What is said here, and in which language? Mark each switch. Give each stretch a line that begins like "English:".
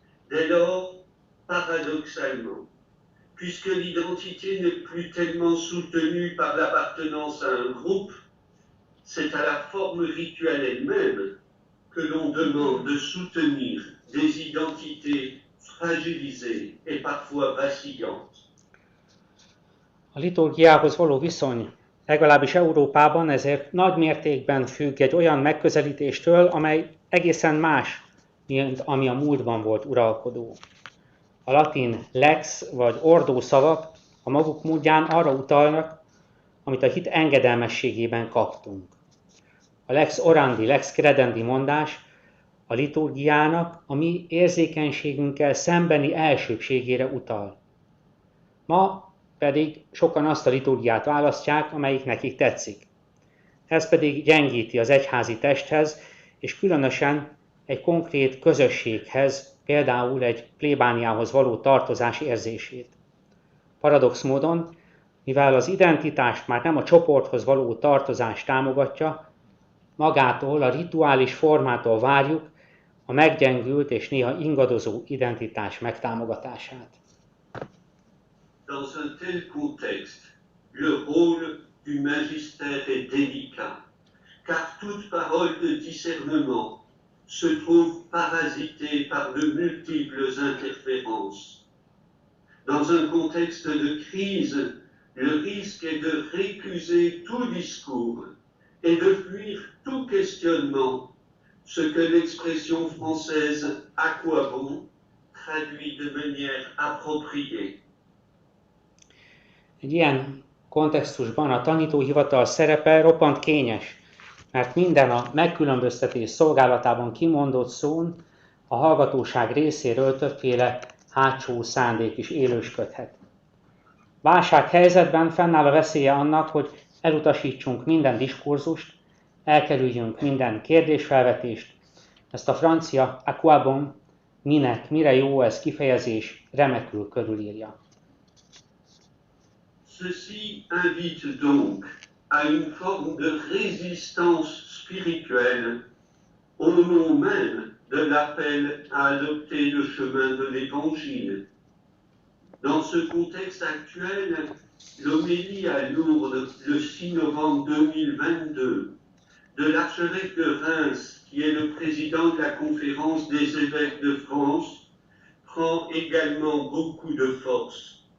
French: Dès lors, paradoxalement, puisque l'identité n'est plus tellement soutenue par l'appartenance à un groupe, c'est à la forme rituelle elle-même que l'on demande de soutenir des identités fragilisées et parfois vacillantes.
Hungarian: A liturgiához való viszony, legalábbis Európában ezért nagy mértékben függ egy olyan megközelítéstől, amely egészen más, mint ami a múltban volt uralkodó. A latin lex vagy ordo szavak a maguk módján arra utalnak, amit a hit engedelmességében kaptunk. A
Latin: lex orandi, lex credendi
Hungarian: mondás a liturgiának a mi érzékenységünkkel szembeni elsőbségére utal. Ma pedig sokan azt a liturgiát választják, amelyik nekik tetszik. Ez pedig gyengíti az egyházi testhez, és különösen egy konkrét közösséghez, például egy plébániához való tartozás érzését. Paradox módon, mivel az identitást már nem a csoporthoz való tartozás támogatja, magától, a rituális formától várjuk, a meggyengült és néha ingadozó identitás megtámogatását.
French: Dans un tel contexte, le rôle du magistère est délicat, car toute parole de discernement se trouve parasitée par de multiples interférences. Dans un contexte de crise, le risque est de récuser tout discours et de fuir tout questionnement, ce que l'expression française « à quoi bon » traduit de manière appropriée.
Hungarian: Egy ilyen kontextusban a tanítóhivatal szerepe roppant kényes, mert minden a megkülönböztetés szolgálatában kimondott szón a hallgatóság részéről többféle hátsó szándék is élősködhet. Válsághelyzetben fennáll a veszélye annak, hogy elutasítsunk minden diskurzust, elkerüljünk minden kérdésfelvetést. Ezt a francia
French: à quoi bon,
Hungarian: minek, mire jó ez kifejezés remekül körülírja.
French: Ceci invite donc à une forme de résistance spirituelle au nom même de l'appel à adopter le chemin de l'Évangile. Dans ce contexte actuel, l'homélie à Lourdes le 6 novembre 2022 de l'archevêque de Reims, qui est le président de la Conférence des évêques de France, prend également beaucoup de force.